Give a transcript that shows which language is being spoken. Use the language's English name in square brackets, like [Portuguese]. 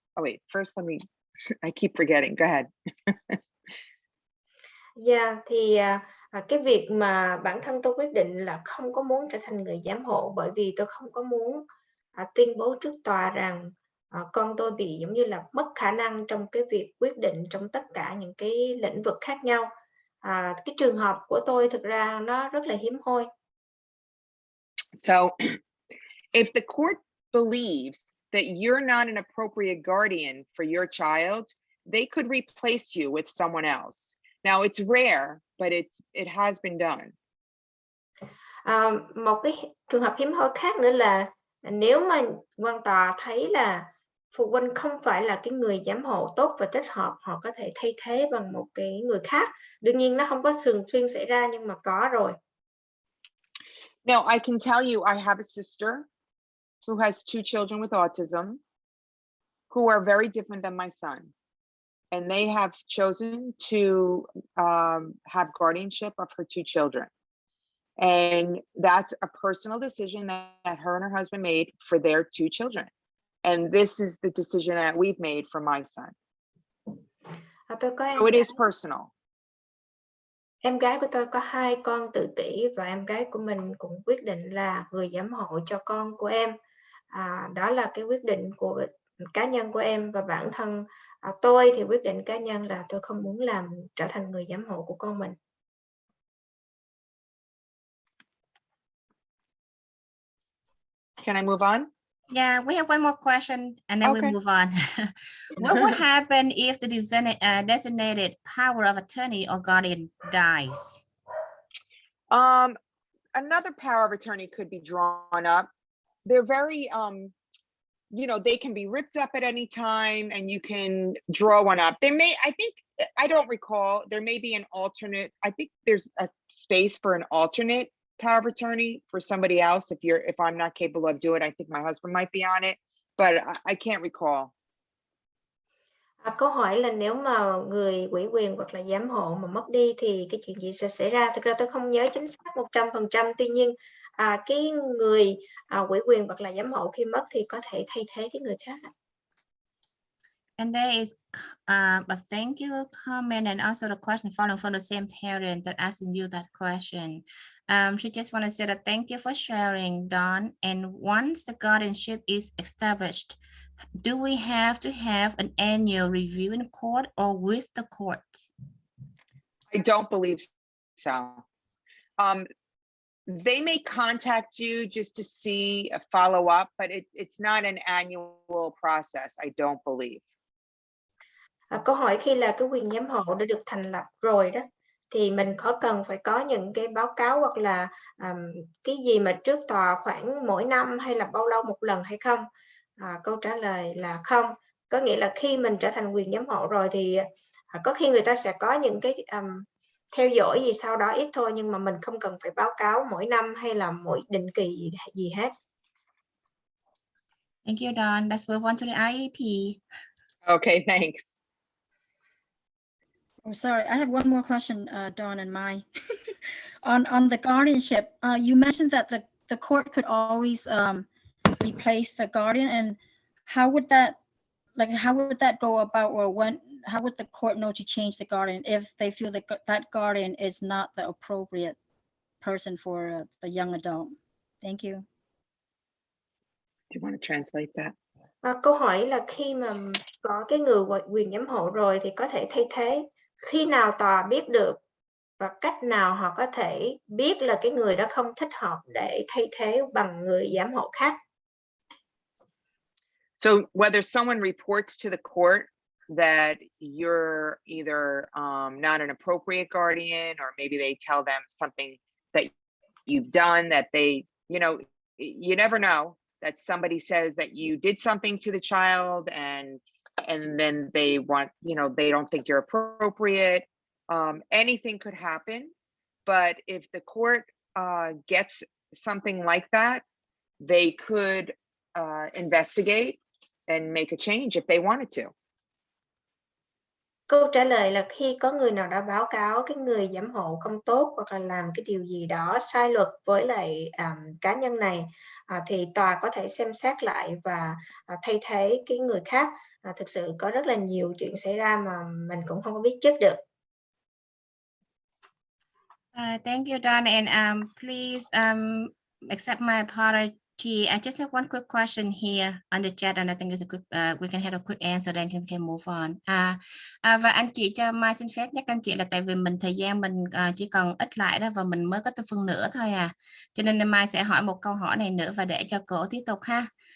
[English] Oh, wait, first let me, I keep forgetting. Go ahead. [Vietnamese] Yeah, thì cái việc mà bản thân tôi quyết định là không có muốn trở thành người giám hộ, bởi vì tôi không có muốn tuyên bố trước tòa rằng con tôi bị giống như là mất khả năng trong cái việc quyết định trong tất cả những cái lĩnh vực khác nhau. Cái trường hợp của tôi thực ra nó rất là hiếm hoi. [English] So if the court believes that you're not an appropriate guardian for your child, they could replace you with someone else. Now it's rare, but it has been done. [Vietnamese] Một cái trường hợp hiếm hoi khác nữa là nếu mà quan tòa thấy là phụ huynh không phải là cái người giám hộ tốt và thích hợp, họ có thể thay thế bằng một cái người khác. Đương nhiên nó không có thường xuyên xảy ra nhưng mà có rồi. [English] Now I can tell you I have a sister who has 2 children with autism who are very different than my son. And they have chosen to have guardianship of her 2 children. And that's a personal decision that her and her husband made for their 2 children. And this is the decision that we've made for my son. So it is personal. [Vietnamese] Em gái của tôi có 2 con tự kỷ và em gái của mình cũng quyết định là người giám hộ cho con của em. Đó là cái quyết định của cá nhân của em, và bản thân tôi thì quyết định cá nhân là tôi không muốn trở thành người giám hộ của con mình. [English] Can I move on? Yeah, we have one more question and then we move on. What would happen if the designated power of attorney or guardian dies? Another power of attorney could be drawn up. They're very, they can be ripped up at any time and you can draw one up. I don't recall, there may be an alternate. I think there's a space for an alternate power of attorney for somebody else. If I'm not capable of doing it, I think my husband might be on it, but I can't recall. [Vietnamese] Câu hỏi là nếu mà người ủy quyền hoặc là giám hộ mà mất đi thì cái chuyện gì sẽ xảy ra? Thực ra tôi không nhớ chính xác 100%, tuy nhiên cái người ủy quyền hoặc là giám hộ khi mất thì có thể thay thế cái người khác. [English] And there is a thank you comment and also the question following from the same parent that asking you that question. She just want to say that thank you for sharing, Dawn. And once the guardianship is established, do we have to have an annual review in court or with the court? I don't believe so. They may contact you just to see a follow up, but it's not an annual process, I don't believe. [Vietnamese] Câu hỏi khi là cái quyền giám hộ đã được thành lập rồi đó, thì mình có cần phải có những cái báo cáo hoặc là cái gì mà trước tòa khoảng mỗi năm hay là bao lâu một lần hay không? Câu trả lời là không. Có nghĩa là khi mình trở thành quyền giám hộ rồi thì có khi người ta sẽ có những cái theo dõi gì sau đó ít thôi, nhưng mà mình không cần phải báo cáo mỗi năm hay là mỗi định kỳ gì hết. [English] Thank you, Dawn. Let's move on to the IEP. Okay, thanks. Oh, sorry, I have one more question, Dawn and Mai. on the guardianship, you mentioned that the court could always replace the guardian, and how would that go about, or how would the court know to change the guardian if they feel that that guardian is not the appropriate person for the young adult? Thank you. Do you want to translate that? [Vietnamese] Câu hỏi là khi mà có cái người quyền giám hộ rồi thì có thể thay thế. Khi nào tòa biết được và cách nào họ có thể biết là cái người đó không thích hợp để thay thế bằng người giám hộ khác? [English] So whether someone reports to the court that you're either not an appropriate guardian, or maybe they tell them something that you've done that they, you never know, that somebody says that you did something to the child and then they want, they don't think you're appropriate. Anything could happen. But if the court gets something like that, they could investigate and make a change if they wanted to. [Vietnamese] Câu trả lời là khi có người nào đó báo cáo cái người giám hộ không tốt hoặc là làm cái điều gì đó sai luật với lại cá nhân này, thì tòa có thể xem xét lại và thay thế cái người khác. Thực sự có rất là nhiều chuyện xảy ra mà mình cũng không có biết trước được. [English] Thank you, Dawn, and please accept my apology. I just have one quick question here on the chat, and I think it's a quick. We can have a quick answer, then we can move on. [Vietnamese] Và anh chị cho Mai xin phép nhắc anh chị là tại vì thời gian mình chỉ còn ít lại đó, và mình mới có tới phân nửa thôi cho nên Mai sẽ hỏi một câu hỏi này nữa và để cho cô tiếp tục ha.